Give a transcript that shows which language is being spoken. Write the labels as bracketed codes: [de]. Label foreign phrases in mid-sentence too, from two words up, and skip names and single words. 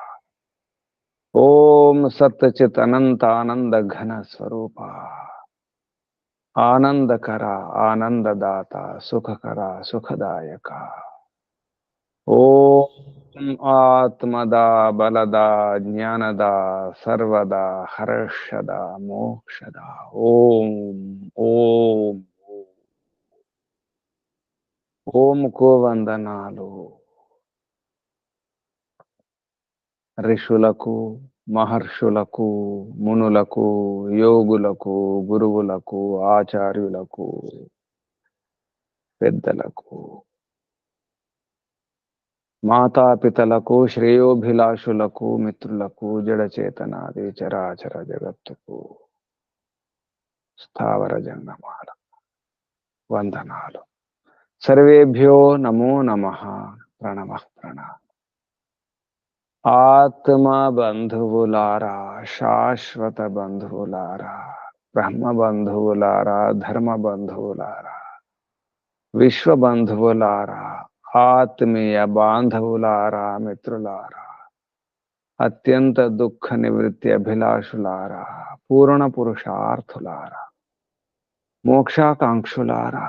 [sa] ओम सत्यचित अनंत आनंद घन स्वरूपा आनंदकरा आनंददाता सुखकरा सुखदायका। ओम आत्मदा बलदा ज्ञानदा सर्वदा हर्षदा मोक्षदा। ओम ओम ओम [te] को వందనాలు ఋషులకు మహర్షులకు మునులకు యోగులకు గురువులకు ఆచార్యులకు పెద్దలకు మాతాపితలకు శ్రేయోభిలాషులకు మిత్రులకు జడచేతనాది చరాచర జగత్తుకు స్థావర జంగమాల వందనాలు। [sa] सर्वेभ्यो नमो नमः प्रणमः प्रणा। [te] ఆత్మ బంధువులారా శాశ్వత బంధువులారా బ్రహ్మ బంధువులారా ధర్మ బంధువులారా విశ్వ బంధువులారా ఆత్మీయ బాంధవులారా మిత్రులారా అత్యంత దుఃఖ నివృత్తి అభిలాషులారా పూర్ణ పురుషార్థులారా మోక్షాకాంక్షులారా